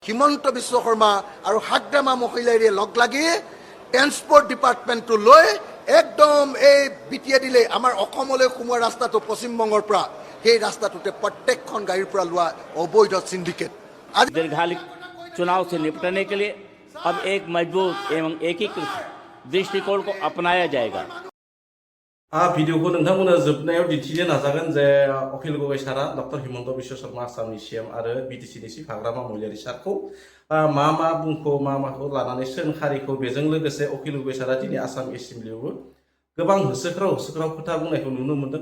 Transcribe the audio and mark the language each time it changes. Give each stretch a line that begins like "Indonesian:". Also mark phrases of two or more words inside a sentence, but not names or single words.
Assamese: হিমন্ত বিশ্ব শৰ্মা আৰু হাগ্ৰামা মহিলাৰে লগ লাগি
English: transport departmentটো
Assamese: লৈ একদম এই বিটিয়ে দিলে আমাৰ অসমলৈ সোমোৱা ৰাস্তাটো পশ্চিমবংগৰ পৰা সেই ৰাস্তাটোতে প্ৰত্যেকখন গাড়ীৰ পৰা লোৱা অবৈধ সিন্ডিকেট।
Hindi: दीर्घकालिक चुनाव से निपटने के लिए अब एक मजबूत एवं एकीकृत दृष्टिकोण को अपनाया जाएगा।
Bodo: भिडिअखौ नोंथांमोना जोबनायाव दिन्थिनो नाजागोन जे अखिल गगৈ सारा डक्टर हिमন্ত बिश्व शर्मा आसामनि सीएम आरो बिटिसिनि चिफ हाग्रामा महिलारि सारखौ मा बुंखौ माखौ लानानै सोंखारिखौ बेजों लोगोसे अखिल गगৈ सारा दिनै आसाम एसेम्ब्लियावबो गोबां होसोख्राव खोथा बुंनायखौ नुनो मोन्दों।